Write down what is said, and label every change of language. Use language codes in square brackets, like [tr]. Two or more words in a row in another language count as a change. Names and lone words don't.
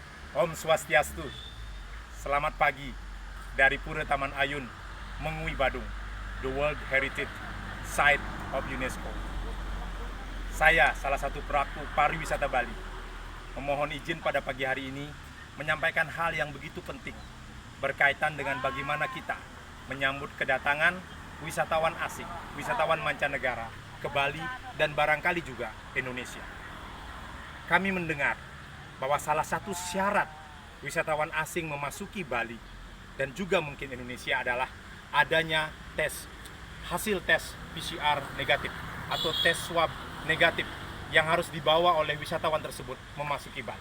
[id] Om Swastiastu. Selamat pagi dari Pura Taman Ayun, Mengui Badung, [en] the World Heritage Site of UNESCO. [id] Saya salah satu pelaku pariwisata Bali. Memohon izin pada pagi hari ini menyampaikan hal yang begitu penting berkaitan dengan bagaimana kita menyambut kedatangan wisatawan asing, wisatawan mancanegara ke Bali dan barangkali juga Indonesia. Kami mendengar bahwa salah satu syarat wisatawan asing memasuki Bali dan juga mungkin Indonesia adalah adanya hasil tes PCR negatif atau tes swab negatif yang harus dibawa oleh wisatawan tersebut memasuki Bali.